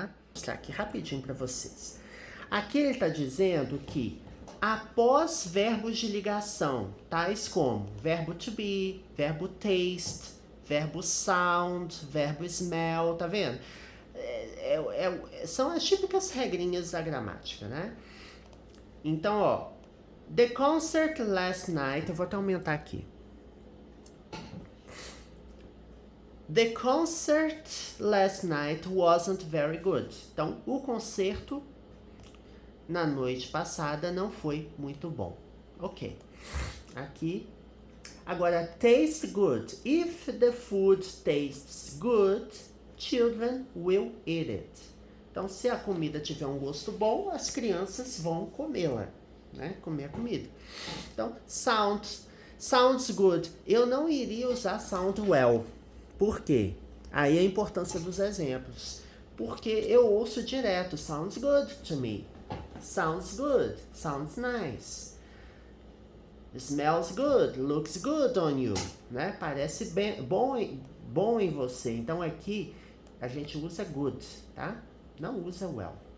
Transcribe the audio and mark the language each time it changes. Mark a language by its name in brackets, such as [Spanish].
[Portuguese] Vou mostrar aqui rapidinho para vocês. Aqui ele está dizendo que após verbos de ligação, tais como verbo to be, verbo taste, verbo sound, verbo smell, tá vendo? São as típicas regrinhas da gramática, né? Então, ó, [English] the concert last night, [Portuguese] eu vou até aumentar aqui. [English] The concert last night wasn't very good. [Portuguese] Então, o concerto na noite passada não foi muito bom. Ok. Aqui. Agora, taste good. [English] If the food tastes good, children will eat it. [Portuguese] Então, se a comida tiver um gosto bom, as crianças vão comê-la, né? Comer a comida. Então, [English] sounds good. [Portuguese] Eu não iria usar [English] sound well. [Portuguese] Por quê? Aí a importância dos exemplos. Porque eu ouço direto, [English] sounds good to me. Sounds good, sounds nice. Smells good, looks good on you, né? [Portuguese] Parece bem, bom em você. Então aqui a gente usa good, tá? Não usa well.